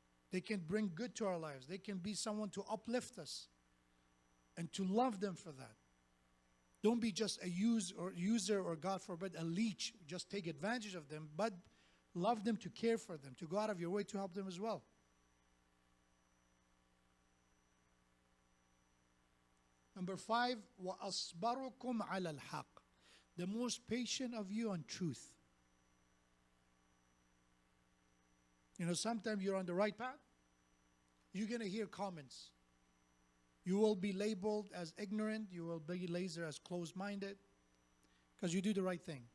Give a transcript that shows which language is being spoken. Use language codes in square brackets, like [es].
[en] They can bring good to our lives. They can be someone to uplift us and to love them for that. Don't be just a user or God forbid a leech. Just take advantage of them, but love them, to care for them, to go out of your way to help them as well. Number 5, [ar] وَأَصْبَرُكُمْ عَلَى الْحَقِّ. [en] The most patient of you on truth. You know, sometimes you're on the right path, you're going to hear comments. You will be labeled as ignorant, you will be labeled as closed-minded, because you do the right thing.